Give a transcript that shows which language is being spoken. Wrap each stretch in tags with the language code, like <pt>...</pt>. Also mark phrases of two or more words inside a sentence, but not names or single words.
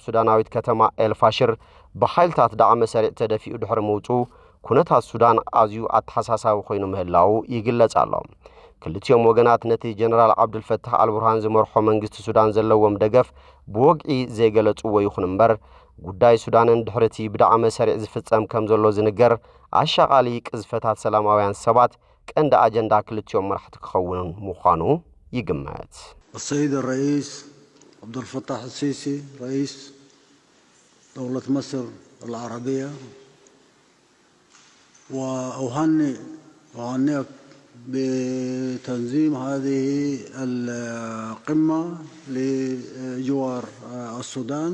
<ti>ሱዳናዊት ከተማ ኤልፋሽር ብሓይልታት ዳዕመ ሰሪዕ ተደፊኡ ድሕሪ ምውፁ ኩነታት ሱዳን ኣዝዩ ኣተሓሳሳቢ ኮይኑ ምህላው ይግለጽ ኣሎ። ክልቲኦም ወገናት ነቲ ጀነራል ዓብዱልፈታህ አልቡርሃን ዝመርሖ መንግስቲ ሱዳን ዘለዎም ደገፍ ብወግዒ ዘይገለጽዎ ይኹን እምበር ጉዳይ ሱዳንን ድሕርቲ ብዳዕመ ሰሪዕ ዝፍጸም ከም ዘሎ ዝንገር ኣሻቓሊ ቅዝፈታት ሰላማውያን ሰባት ቀንዲ ኣጀንዳ ክልቲኦም መራሕቲ ክኸውን ምዃኑ ይግመት።</ti> <ar>السيد الرئيس عبد الفتاح السيسي رئيس دولة مصر العربية، وأهنئك بتنظيم هذه القمة لجوار السودان.</ar>